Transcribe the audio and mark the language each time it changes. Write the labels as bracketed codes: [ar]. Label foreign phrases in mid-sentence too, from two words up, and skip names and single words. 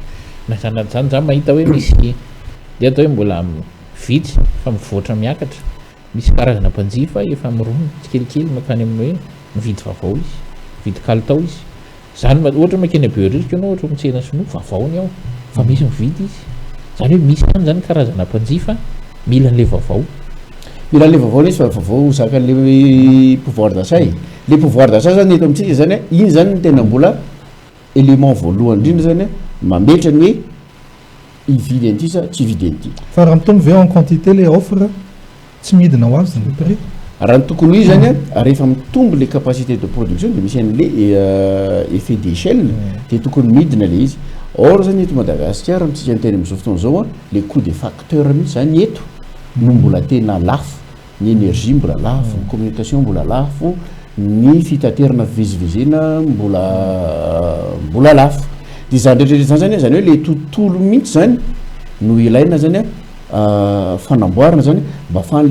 [mg] na zany za mahita hoe misy de atao hoe mbola vitsy fa mivoatra miakatra misy karazana mpanjifa efa mirono tsikelikely makany amin'ny hoe mividy vaovao izy mividy kalitao izy zany ohatra makeny biorisika anao ohatra mitsena sinoa vaovaony ao fa misy mividy izy zany hoe misy any zany karazana mpanjifa mila an'le vaovao mila an'le vaovao izy fa vaovao zakan'le [fr] pouvoir d'achat [mg] le [fr] pouvoir d'achat [mg] zany eto amintsika zany iny zany ny tena mbola élément voalohany indrindra zany mametra ny hoe ividy an'ity sa tsy vidy an'ity fa raha mitombo ve [fr] en quantité [mg] le offre tsy midina ho azy le prix raha ny tokony izy zany rehefa mitombo le [fr] capacité de production [mg] de misy an'le [fr] effet d'échelle [mg] de tokony midina le izy or zany eto Madagasikara mitsika ny teny amin'izao fotoana zao le [fr] coût des facteurs [mg] mihitsy zany eto no mbola tena lafo ny énergie mbola lafo ny communication mbola lafo ny fitaterana fivezivezena mbola lafo de zany rehetrarehetra zany zany hoe le tontolo mihitsy zany no ilaina zany fanamboarana zany mba ahafahan'le